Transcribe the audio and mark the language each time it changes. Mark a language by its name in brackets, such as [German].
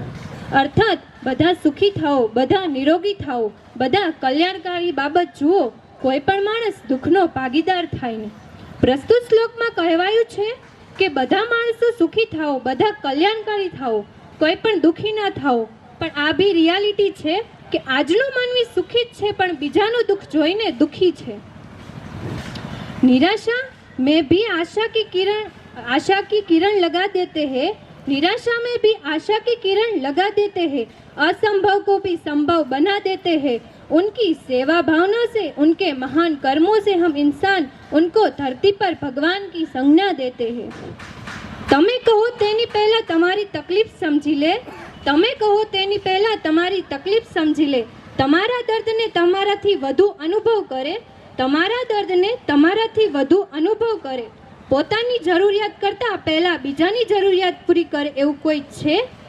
[Gujarati] અર્થાત બધા સુખી થાઓ, બધા નિરોગી થાઓ, બધા કલ્યાણકારી બાબત જુઓ, કોઈ પણ માણસ દુઃખનો ભાગીદાર થાય નહીં. પ્રસ્તુત શ્લોકમાં કહેવાયું છે કે બધા માણસો સુખી થાઓ, બધા કલ્યાણકારી થાઓ, કોઈ પણ દુઃખી ના થાઓ. પણ આ બી રિયાલિટી છે કે આજનો માનવી સુખી જ છે પણ બીજાનું દુઃખ જોઈને દુઃખી છે. [Hindi] નિરાશા में भी आशा की किरण लगा देते हैं, निराशा में भी आशा की किरण लगा देते हैं, असंभव को भी संभव बना देते हैं. उनकी सेवा भावना से, उनके महान कर्मों से हम इंसान उनको धरती पर भगवान की संज्ञा देते हैं. [Gujarati] તમે કહો તેની પહેલા તમારી તકલીફ સમજી લે, તમે કહો તેની પહેલા તમારી તકલીફ સમજી લે, તમારા દર્દને તમારાથી વધુ અનુભવ કરે, તમારા દર્દને તમારાથી વધુ અનુભવ કરે, પોતાની જરૂરિયાત કરતાં પહેલાં બીજાની જરૂરિયાત પૂરી કરે એવું કોઈ છે?